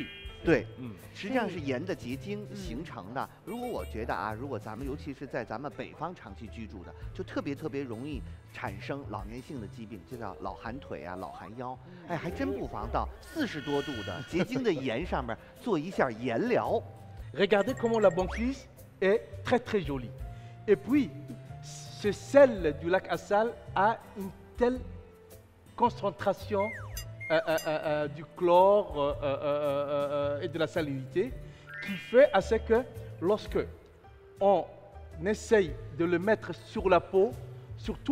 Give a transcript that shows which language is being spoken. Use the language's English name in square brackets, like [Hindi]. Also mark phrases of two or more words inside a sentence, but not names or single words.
[Chinese] 对，实际上是盐的结晶形成的。如果我觉得啊，如果咱们尤其是在咱们北方长期居住的，就特别容易产生老年性的疾病，就叫老寒腿啊、老寒腰。哎，还真不妨到40多度的结晶的盐上面做一下盐疗。 [French] Regardez comment la banquise est très très jolie. Et puis, ce sel du lac Assal a une telle concentration. Du chlore et de la salinité qui fait à ce que lorsque on essaye de le mettre sur la peau, surtout